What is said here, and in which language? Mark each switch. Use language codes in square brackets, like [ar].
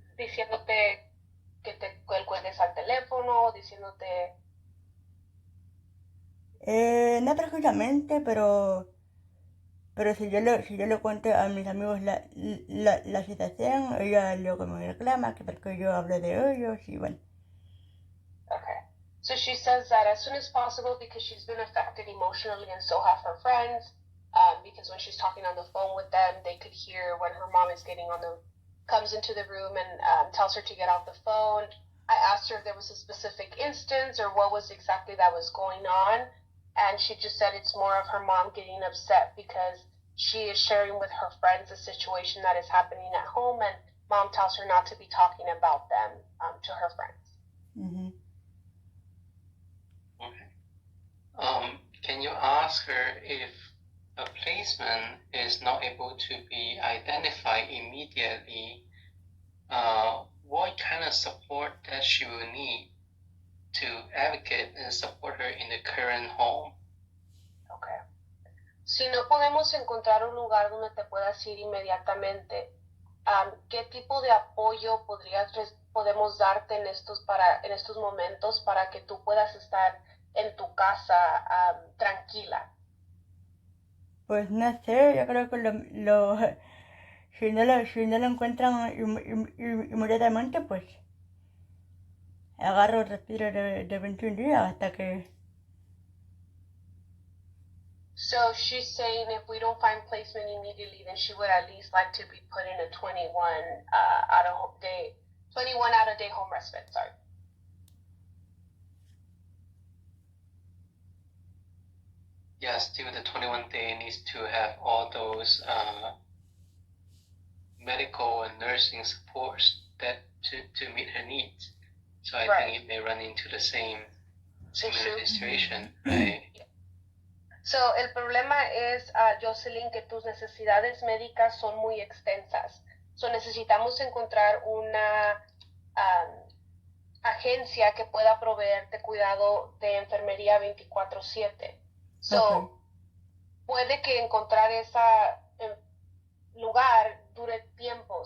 [es] Diciéndote que te cuelgues al teléfono, diciéndote... No precisamente, pero si yo le cuento a mis amigos la situación, ella luego me reclama que porque yo hablo de ellos y bueno. [en] Okay. So she says that as soon as possible because she's been affected emotionally and so have her friends. Because when she's talking on the phone with them, they could hear when her mom is comes into the room and tells her to get off the phone. I asked her if there was a specific instance or what was exactly that was going on. And she just said it's more of her mom getting upset because she is sharing with her friends a situation that is happening at home and mom tells her not to be talking about them to her friends. Mm-hmm. Okay. Can you ask her if a placement is not able to be identified immediately, what kind of support that she will need to advocate and support her in the current home? Okay. [es] Si no podemos encontrar un lugar donde te puedas ir inmediatamente, ¿qué tipo de apoyo podemos darte en estos momentos para que tú puedas estar en tu casa tranquila? Pues no sé, yo creo que si no lo encuentran inmediatamente, pues agarro el respiro de 21 días hasta que... [en] So she's saying if we don't find placement immediately, then she would at least like to be put in a 21 out of day home respite. Sorry. Yeah, still the 21 day needs to have all those medical and nursing supports that to meet her needs. So I think it may run into the similar situation, right? [es] So, el problema es, Jocelyn, que tus necesidades médicas son muy extensas. So, necesitamos encontrar una agencia que pueda proveerte cuidado de enfermería 24/7. So, puede que encontrar ese lugar dure tiempo.